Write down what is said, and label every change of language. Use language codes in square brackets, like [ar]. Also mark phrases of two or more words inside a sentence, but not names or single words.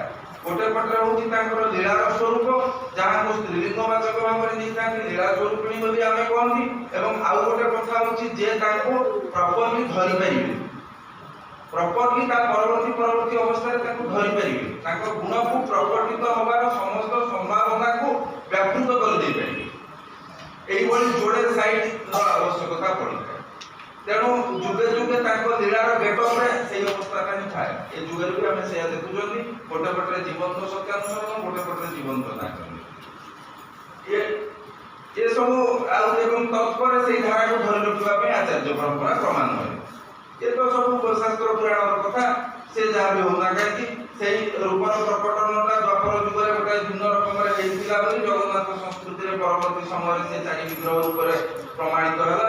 [or] ଗୋଟେ ପଟରେ ହଉଛି ତାଙ୍କର ଲୀଳାର ସ୍ୱରୂପ, ଯାହାକୁ ସ୍ତ୍ରୀଲିଙ୍ଗବାଚକ ଭାବରେ ନେଇଥାନ୍ତି, ଲୀଳା ସ୍ୱରୂପିଣୀ ବୋଲି ଆମେ କହନ୍ତି, ଏବଂ ଆଉ ଗୋଟେ କଥା ହଉଛି ଯେ ତାଙ୍କୁ ପ୍ରପରଲି ଧରିପାରିବେ, ପ୍ରପରଲି ତା ପରବର୍ତ୍ତୀ ଅବସ୍ଥାରେ ତାକୁ ଧରିପାରିବେ, ତାଙ୍କ ଗୁଣକୁ ପ୍ରକଟିତ ହବାର ସମସ୍ତ ସମ୍ଭାବନାକୁ ବ୍ୟାପୃତ କରିଦେଇପାରିବେ। ଏଇଭାବେ ଯୋଡ଼େ ସାଇଡର ଆବଶ୍ୟକତା পড়িଥାଏ। ତେଣୁ ଯୁଗେ ଯୁଗେ তাଙ୍କ ଲୀଳାର ଗେଟଅପ୍ରେ ସେଇ ଅବସ୍ଥାଟା ହିଁ ଥାଏ। ଏ ଯୁଗରେ ବି ଆମେ ସେଇଆ ଦେଖୁଛନ୍ତି, ଗୋଟେ ପଟରେ ଜୀବନ୍ତ ସତ୍ୟାନୁସରଣ, ଗୋଟେ ପଟରେ ଜୀବନ୍ତ ନାଟକ। ଏ ସବୁ ଆଉ ଏବଂ ତତ୍ପରେ ସେଇ ଧାରାକୁ ଧରି ରଖିବା ପାଇଁ ଆଚାର୍ଯ୍ୟ ପରମ୍ପରା କ୍ରମାନ୍ୱୟ। ଏ ତ ସବୁ ଶାସ୍ତ୍ର ପୁରାଣର କଥା, ସେ ଯାହା ବି ହଉନା କାହିଁକି ସେଇ ରୂପର ପ୍ରକଟନଟା ଦ୍ୱାପର ଯୁଗରେ ଗୋଟେ ଭିନ୍ନ ରକମରେ ହେଇଥିଲା ବୋଲି ଜଗନ୍ନାଥ ସଂସ୍କୃତିରେ ପରବର୍ତ୍ତୀ ସମୟରେ ସେ ଚାରି ବିଗ୍ରହ ରୂପରେ ପ୍ରମାଣିତ ହେଲା।